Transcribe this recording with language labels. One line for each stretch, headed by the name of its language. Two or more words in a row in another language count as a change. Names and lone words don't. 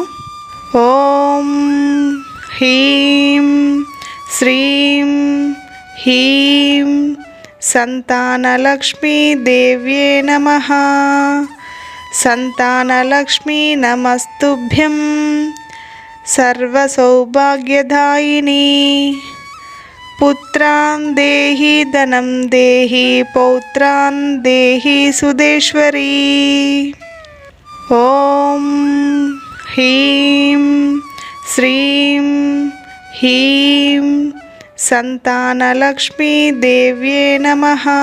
Sanskrit: ఓం హ్రీం శ్రీం హ్రీం సంతానలక్ష్మీ దేవ్యే నమః. సంతానలక్ష్మీ నమస్తుభ్యం. सर्वसौभाग्यदायिनी. पुत्रान् देहि धनं देहि पौत्रान् देहि सुदेश्वरी. ॐ ह्रीं श्रीं ह्रीं संतानलक्ष्मी देव्ये नमः.